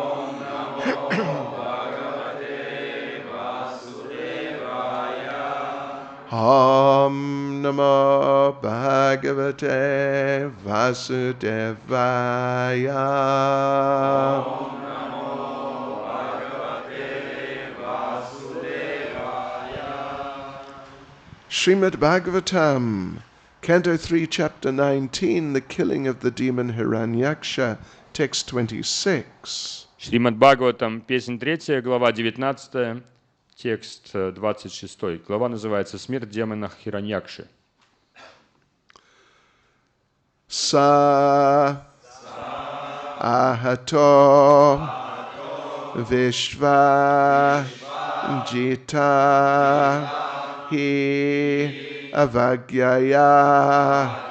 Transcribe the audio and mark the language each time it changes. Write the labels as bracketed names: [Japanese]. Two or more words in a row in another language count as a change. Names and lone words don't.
[Sanskrit] ॐ नमो भगवते वासुदेवाय. [English] Srimad Bhagavatam, Canto 3, Chapter 19, The Killing of the Demon Hiranyaksha, Text 26. [Russian] Шримад Бхагаватам, песнь 3, глава 19, текст 26. Глава называется «Смерть демона Хираньякши». [Sanskrit] स आहतो विश्व जिता ह्य अवज्ञया